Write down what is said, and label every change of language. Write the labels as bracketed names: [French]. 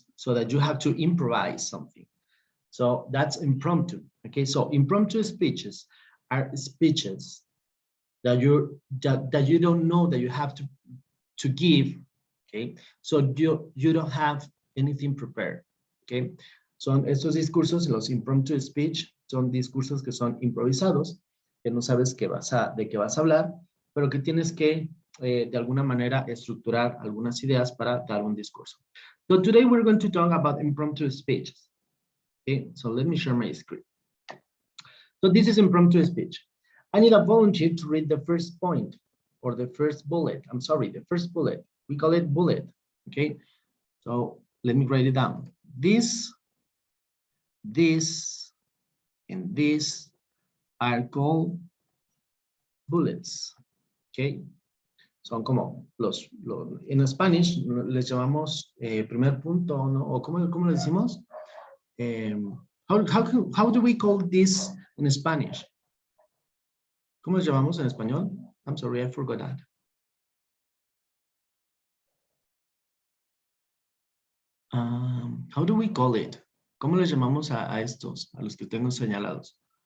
[English] So that you have to improvise something. So that's impromptu, okay? So impromptu speeches are speeches that you don't know that you have to give, okay? So you don't have anything prepared, okay? [Spanish] Son estos discursos, los impromptu speech, son discursos que son improvisados, que no sabes de qué vas a hablar, pero que tienes que de alguna manera estructurar algunas ideas para dar un discurso. [English] So today we're going to talk about impromptu speeches. Okay, so let me share my screen. So this is impromptu speech. I need a volunteer to read the first point or the first bullet. I'm sorry, the first bullet. We call it bullet, okay? So let me write it down. This, and this are called bullets, okay? [Spanish] Son como en Spanish les llamamos primer punto, ¿no? O ¿cómo le decimos? [English] How do we call this in Spanish? [Spanish] ¿Cómo le llamamos en español? [English] I'm sorry, I forgot that. How do we call it? [Spanish] ¿Cómo le llamamos a estos, a los que tengo señalados?